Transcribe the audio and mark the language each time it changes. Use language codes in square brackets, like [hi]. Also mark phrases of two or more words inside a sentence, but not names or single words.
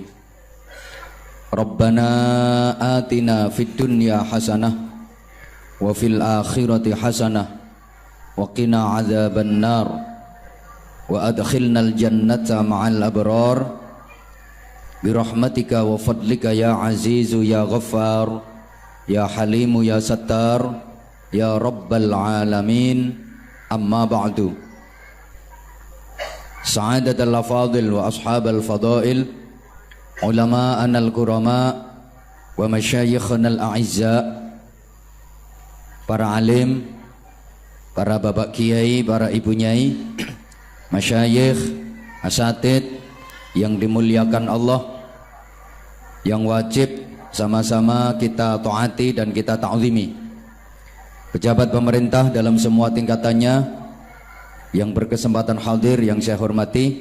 [ar] ربنا آتنا في الدنيا حسنة وفي الآخرة حسنة وقنا عذاب النار وأدخلنا الجنة مع الأبرار برحمتك وفضلك يا عزيز يا غفار يا حليم يا ستار يا رب العالمين. أما بعد. سعادة الأفاضل وأصحاب الفضائل، علماءنا الكرام ومشايخنا الأعزاء, [id] para alim, para bapak kiai, para ibu nyai, masyayikh, asatid yang dimuliakan Allah, yang wajib sama-sama kita taati dan kita ta'zimi. Pejabat pemerintah dalam semua tingkatannya yang berkesempatan hadir yang saya hormati,